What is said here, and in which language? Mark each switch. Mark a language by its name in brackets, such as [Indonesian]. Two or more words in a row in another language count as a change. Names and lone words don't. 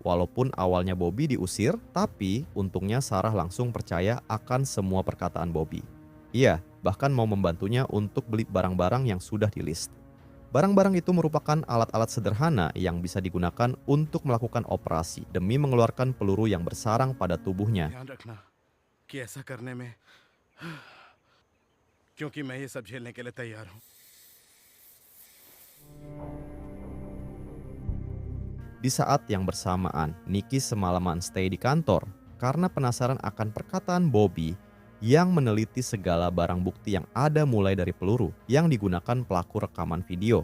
[Indonesian] Walaupun awalnya Bobby diusir, tapi untungnya Sarah langsung percaya akan semua perkataan Bobby. Ia bahkan mau membantunya untuk beli barang-barang yang sudah di-list. Barang-barang itu merupakan alat-alat sederhana yang bisa digunakan untuk melakukan operasi demi mengeluarkan peluru yang bersarang pada tubuhnya. [Hindi] ध्यान रखना कि ऐसा करने में क्योंकि मैं ये सब झेलने के लिए तैयार हूँ। [Indonesian] Di saat yang bersamaan, Nicky semalaman stay di kantor karena penasaran akan perkataan Bobby yang meneliti segala barang bukti yang ada mulai dari peluru yang digunakan pelaku rekaman video.